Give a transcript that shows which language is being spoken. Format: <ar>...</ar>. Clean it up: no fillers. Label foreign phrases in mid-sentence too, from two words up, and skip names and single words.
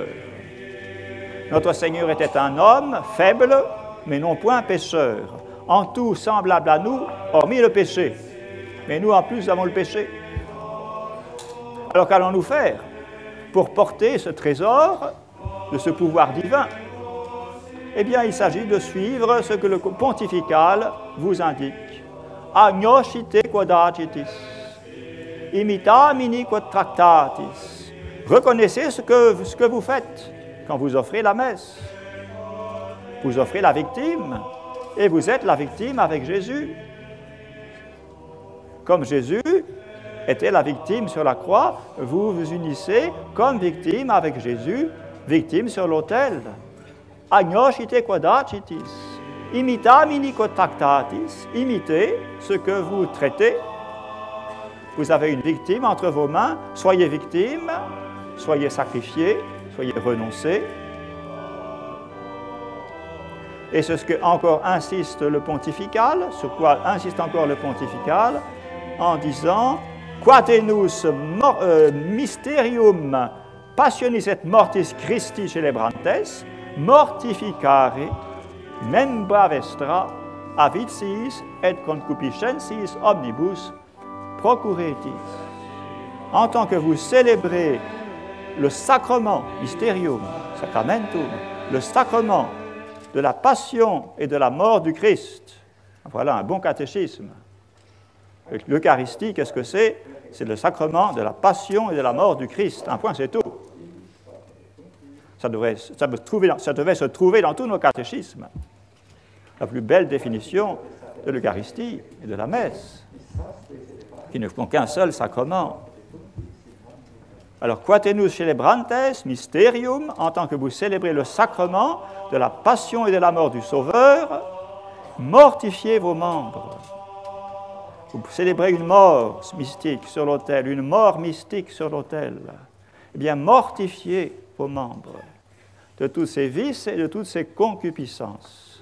<fr>Notre Seigneur était un homme faible, mais non point pécheur, en tout semblable à nous, hormis le péché. Mais nous, en plus, nous avons le péché. Alors qu'allons-nous faire pour porter ce trésor de ce pouvoir divin? Eh bien, il s'agit de suivre ce que le pontifical vous indique.</fr> <la>Agnoscite quod agitis, imitamini quod tractatis.</la> <fr>Reconnaissez ce que vous faites quand vous offrez la messe. Vous offrez la victime, et vous êtes la victime avec Jésus. Comme Jésus était la victime sur la croix, vous vous unissez comme victime avec Jésus, victime sur l'autel.</fr> <la>Agnoscite quod agitis, imitamini quod tractatis.</la> <fr>Imitez ce que vous traitez. Vous avez une victime entre vos mains, soyez victime, soyez sacrifié, soyez renoncé. Et c'est ce que encore insiste le pontifical, sur quoi insiste encore le pontifical, en disant</fr> <la>Quatenus mysterium passionis et mortis Christi celebrantes, mortificare membra vestra aviciis et concupiscensis omnibus procuretis.</la> <fr>En tant que vous célébrez le sacrement,</fr> <la>mysterium, sacramentum,</la> <fr>le sacrement de la passion et de la mort du Christ. Voilà un bon catéchisme. L'Eucharistie, qu'est-ce que c'est? C'est le sacrement de la passion et de la mort du Christ. Un point, c'est tout. Ça devait se trouver dans tous nos catéchismes. La plus belle définition de l'Eucharistie et de la messe, qui ne font qu'un seul sacrement. Alors,</fr> <la>quatenus celebrantes mysterium,</la> <fr>en tant que vous célébrez le sacrement de la passion et de la mort du Sauveur, mortifiez vos membres. Vous célébrez une mort mystique sur l'autel, une mort mystique sur l'autel. Eh bien, mortifiez vos membres de tous ces vices et de toutes ces concupiscences.</fr>